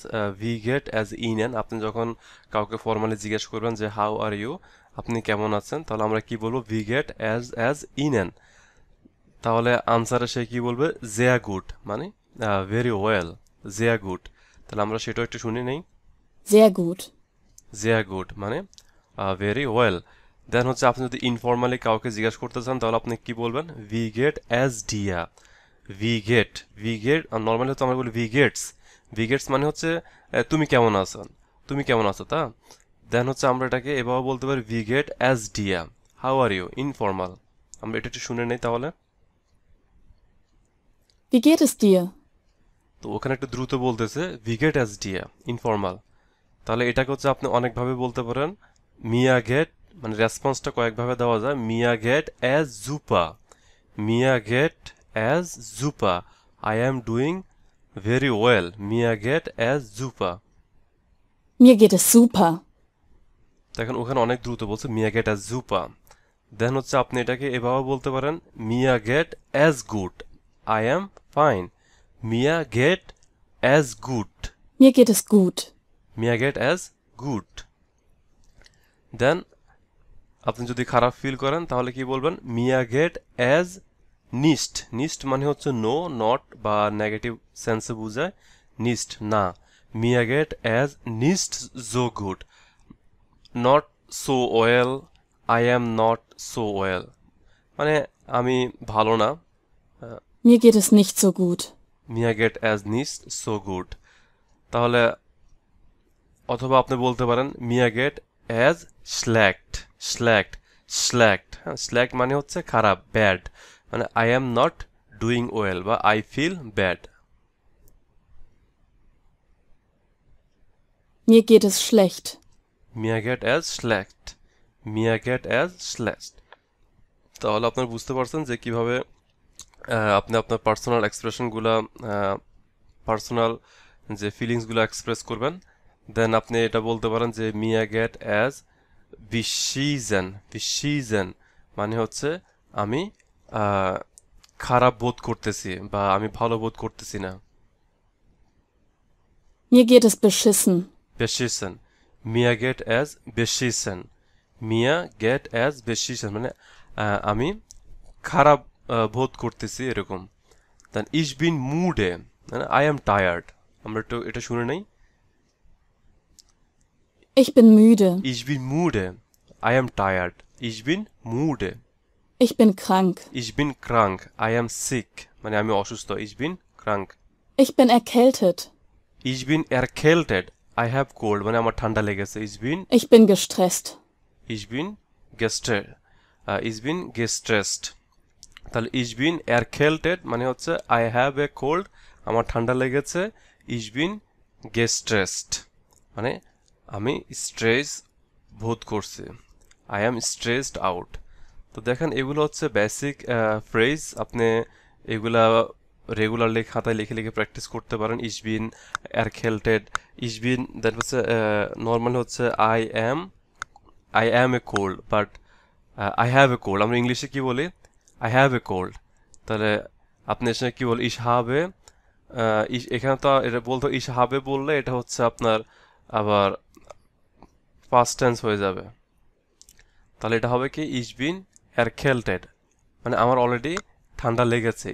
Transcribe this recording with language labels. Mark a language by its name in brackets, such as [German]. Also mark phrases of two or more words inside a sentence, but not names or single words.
[German] Wie geht es Ihnen, [Bangla] আপনি যখন কাউকে ফর্মালি জিজ্ঞেস করবেন যে [English] how are you, [Bangla] আপনি কেমন আছেন, তাহলে আমরা কি বলবো? [German] Wie geht es Ihnen. [Bangla] তাহলে আনসারে সে কি বলবে? [German] Sehr gut, মানে [English] very well, [German] Sehr gut. [Bangla] তাহলে আমরা সেটাও একটু শুনে নেই। [German] Sehr gut. Sehr gut মানে [English] very well. [Bangla] দেন হচ্ছে আপনি যদি ইনফর্মালি কাউকে জিজ্ঞাসা করতে চান তাহলে আপনি কি বলবেন? [German] Wie geht es dir. Wie geht [Bangla] নর্মালি তো আমরা বলি [German] Wie geht's. Wie geht's [Bangla] মানে হচ্ছে তুমি কেমন আছো, তুমি কেমন আছো তা। দেন হচ্ছে আমরা এটাকে এভাবে বলতে পারি [German] Wie geht es dir, [English] how are you, [Bangla] ইনফর্মাল। আমরা এটা একটু শুনে নেই তাহলে। [German] Wie geht es dir? [Bangla] তো ওখানে একটু দ্রুত বলতেছে [German] Wie geht es dir, [Bangla] ইনফর্মাল। তাহলে এটাকে হচ্ছে আপনি অনেকভাবে বলতে পারেন। [German] Mir geht [Bangla] মানে রেসপন্সটা কয়েকভাবে দেওয়া যায়। [German] Mir geht es super, Mir geht es super, [English] I am doing very well, [German] Mir geht es super. Mir geht es super. [Bangla] দেখেন ওখানে অনেক দ্রুত বলছে [German] Mir geht es super. [Bangla] দেন হচ্ছে আপনি এটাকে এভাবে বলতে পারেন [German] Mir geht es gut, [English] I am fine, [German] Mir geht es gut, Mir geht es gut. Mir geht es gut. [Bangla] দেন আপনি যদি খারাপ ফিল করেন তাহলে কি বলবেন? [German] Mir geht es nicht. [Bangla] নিস্ট মানে হচ্ছে [English] no, not [Bangla] বা নেগেটিভ সেন্সে বোঝায়। [English] নিস্ট না, [German] Mir geht es nicht so gut, [English] not so well, I am not so well, [Bangla] মানে আমি ভালো না। [German] Mir geht es nicht so gut. Mir geht es nicht so gut. [Bangla] তাহলে অথবা আপনি বলতে পারেন [German] Mir geht es schlecht. [English] স্ল্যাক্ট, স্ল্যাক্ট, হ্যাঁ স্ল্যাক্ট [Bangla] মানে হচ্ছে খারাপ, [English] ব্যাড, মানে I am not doing well বা I feel bad. [German] Mir geht es schlecht. Mir geht es schlecht, Mir geht es schlecht. [Bangla] তাহলে আপনারা বুঝতে পারছেন যে কিভাবে আপনি আপনার পার্সোনাল এক্সপ্রেশনগুলো, পার্সোনাল যে ফিলিংসগুলো এক্সপ্রেস করবেন। দেন আপনি এটা বলতে পারেন যে [German] Mir geht es beschissen. [Bangla] বিশিজেন মানে হচ্ছে আমি আহ, খারাপ বোধ করতেছি বা আমি ভালো বোধ করতেছি না। [German] Mir geht es beschissen. বেশিসেন, Mir geht es beschissen, Mir geht es beschissen [Bangla] মানে আমি খারাপ বোধ করতেছি এরকম। দেন [German] Ich bin müde [Bangla] মানে [English] I am tired, [Bangla] আমরা একটু এটা শুনে নেই। [German] Ich bin müde. Ich bin müde, [English] I am tired, [German] Ich bin müde. Ich bin krank. Ich bin krank, [English] I am sick, [Bangla] মানে আমি অসুস্থ, [German] Ich bin krank. Ich bin erkältet. Ich bin erkältet, [English] I have cold, [Bangla] মানে আমার ঠান্ডা লেগেছে। [German] Ich bin, Ich bin gestresst. Ich bin gestet, Ich bin gestresst. [Bangla] তাহলে [German] Ich bin erkältet [Bangla] মানে হচ্ছে [English] I have a cold, [Bangla] আমার ঠান্ডা লেগেছে। [German] Ich bin gestresst [Bangla] মানে আমি স্ট্রেস বোধ করছি, [English] I am stressed out. [Bangla] তো দেখেন এগুলো হচ্ছে [English] basic phrase, [Bangla] আপনি এগুলা রেগুলারলি খাতায় লিখে লিখে প্র্যাকটিস করতে পারেন। [German] Ich bin, erkältet, Ich bin, [English] দ্যাট হচ্ছে নর্মাল হচ্ছে I am I am a cold, but I have a cold [Bangla] আমরা ইংলিশে কি বলি? [English] I have a cold. [Bangla] তাহলে আপনি এখানে কি বল? [German] Ich habe, [Bangla] এখানে তো এটা বলতো [German] Ich habe [Bangla] বললে এটা হচ্ছে আপনার আবার [English] past tense [Bangla] হয়ে যাবে। তাহলে এটা হবে কি [German] Ich bin erkältet, [Bangla] মানে আমার অলরেডি ঠান্ডা লেগেছে।